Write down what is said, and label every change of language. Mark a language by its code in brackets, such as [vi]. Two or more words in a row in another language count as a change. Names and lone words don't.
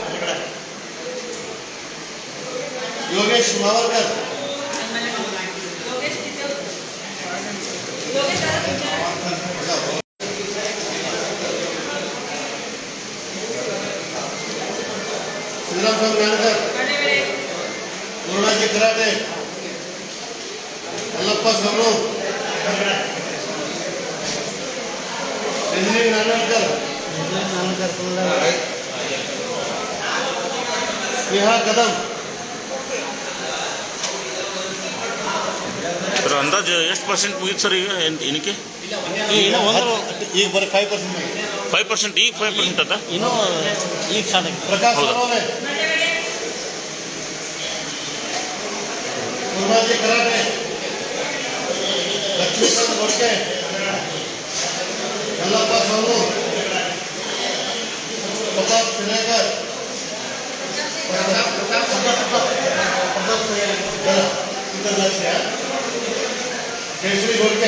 [mr] योगेश मावरकर श्रीराम स्वामी नारायणकर पूर्णाजी कराटे अल्लप्पा सोनू रजनी नारायणकर स्नेहा कदम [kn] ಸರ್ ಅಂದಾಜು ಎಷ್ಟು ಪರ್ಸೆಂಟ್ ಮುಗಿತು ಸರ್ ಈಗ ಎಣಿಕೆ? ಈಗ ಬರೀ 5% 5%. ಈಗ 5% ಅದ ಇನ್ನೂ ಈಗ ಸಾಲ ಪ್ರಕಾಶ್ ಸೋನವನೆ पूर्णाजी कराटे लक्ष्मी ಲಕ್ಷ್ಮೀಕಾಂತ್ ಗೊಡ್ಕೆ ಯಲ್ಲಪ್ಪ ಸೋನು ಪ್ರತಾಪ್ ಸಿನೇಕರ್ ಕೇಸರಿ ಗೊಡ್ಕೆ